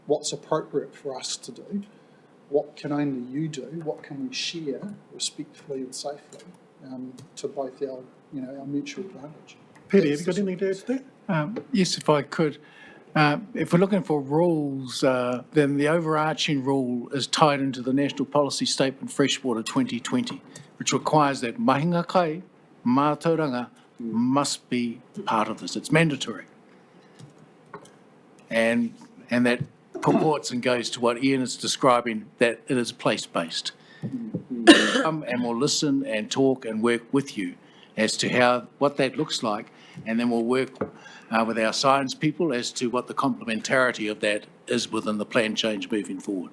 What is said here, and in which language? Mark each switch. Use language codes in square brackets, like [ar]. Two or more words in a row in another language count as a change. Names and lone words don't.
[en] what's appropriate for us to do, what can only you do, what can we share respectfully and safely to both our mutual advantage. Peter, have you got anything to add to that? Yes, if I could. If we're looking for rules, then the overarching rule is tied into the National Policy Statement Freshwater 2020, which requires that [mi] mahinga kai, mātauranga, [en] must be part of this. It's mandatory. And that purports and goes to what Ian is describing, that it is place-based. Come and we'll listen and talk and work with you as to what that looks like, and then we'll work with our science people as to what the complementarity of that is within the plan change moving forward.